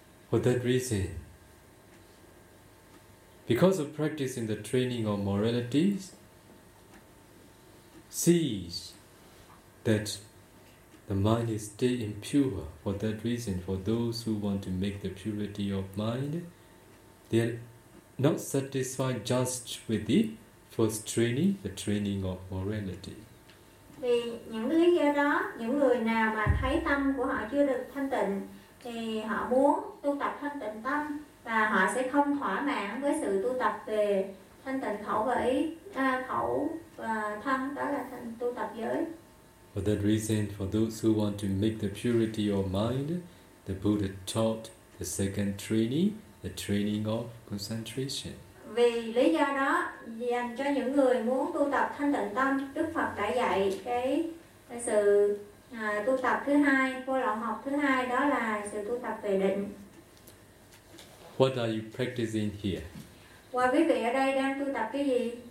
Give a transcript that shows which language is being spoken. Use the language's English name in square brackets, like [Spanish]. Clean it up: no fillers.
[English] For that reason, because of practice in the training of morality, sees that the mind is still impure. For that reason, for those who want to make the purity of mind, they are not satisfied just with the first training, the training of morality. [Vietnamese] Vì những lý do đó, những người nào mà thấy tâm của họ chưa được thanh tịnh thì họ muốn tu tập thanh tịnh tâm và họ sẽ không thỏa mãn với sự tu tập về thanh tịnh khẩu và ý, khẩu và thân, đó là thanh tu tập giới. [English] For that reason, for those who want to make the purity of mind, the Buddha taught the second training, the training of concentration. [Vietnamese] Vì lý do đó, dành cho những người muốn tu tập thanh tịnh tâm, Đức Phật đã dạy cái sự tu tập thứ hai, vô lậu học thứ hai, đó là sự tu tập về định. [English] What are you practicing here? [Vietnamese] Và quý vị ở đây đang tu tập cái gì?